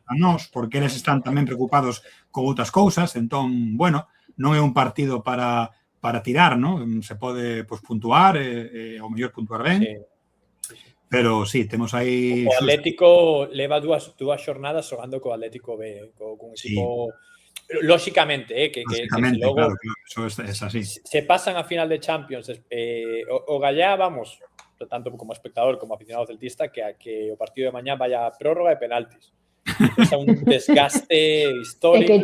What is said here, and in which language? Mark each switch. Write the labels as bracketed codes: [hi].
[gl] a nós, porque eles están tamén preocupados con outras cousas, entón, bueno, non é un partido para tirar, ¿no? Se pode puntuar, o mellor puntuar ben, pero sí, temos aí... O Atlético leva dúas xornadas xogando co Atlético B, con equipo... Lóxicamente, que logo... [es] Claro, eso es así. [gl] Se pasan a final de Champions, o Gallá, vamos, tanto como espectador como aficionado celtista, que o partido de mañá vaya a prórroga e penaltis. É un desgaste histórico.